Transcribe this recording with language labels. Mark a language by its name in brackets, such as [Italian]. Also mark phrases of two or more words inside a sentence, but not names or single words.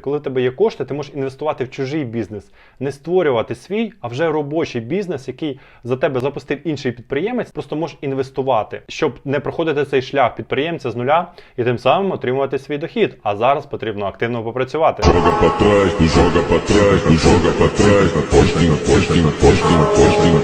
[Ukrainian] Коли в тебе є кошти, ти можеш інвестувати в чужий бізнес. Не створювати свій, а вже робочий бізнес, який за тебе запустив інший підприємець, просто можеш інвестувати, щоб не проходити цей шлях підприємця з нуля і тим самим отримувати свій дохід. А зараз потрібно активно попрацювати. [Portuguese] Joga pra trás, joga pra trás, joga pra trás,